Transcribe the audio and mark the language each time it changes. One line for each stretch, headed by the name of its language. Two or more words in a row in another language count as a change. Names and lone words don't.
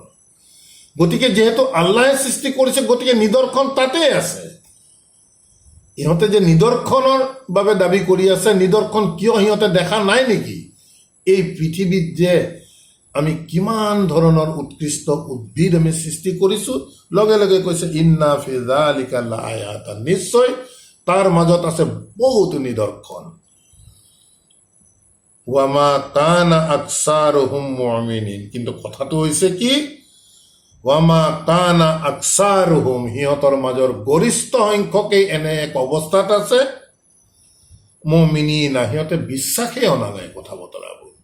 Assamese: গতিকে যিহেতু আল্লাহে সৃষ্টি কৰিছে, গতিকে নিদৰ্শন তাতেই আছে। ইহঁতে যে নিদৰ্শনৰ বাবে দাবী কৰি আছে, নিদৰ্শন কিয় সিহঁতে দেখা নাই নেকি? এই পৃথিৱীত যে আমি কিমান ধৰণৰ উৎকৃষ্ট উদ্ভিদ আমি সৃষ্টি কৰিছো, লগে লগে কৈছে
Arabic: إن في ذلك لآية,
Assamese: নিশ্চয় তাৰ মাজত আছে বহুতো নিদৰ্শন।
Arabic: وما كان أكثرهم مؤمنين,
Assamese: কিন্তু কথাটো হৈছে কি,
Arabic: وما كان أكثرهم,
Assamese: সিহঁতৰ মাজৰ গৰিষ্ঠ সংখ্যকেই এনে এক অৱস্থাত আছে, মুমিনিন, সিহঁতে বিশ্বাসেই অনা নাই কথা বতৰাবোৰ।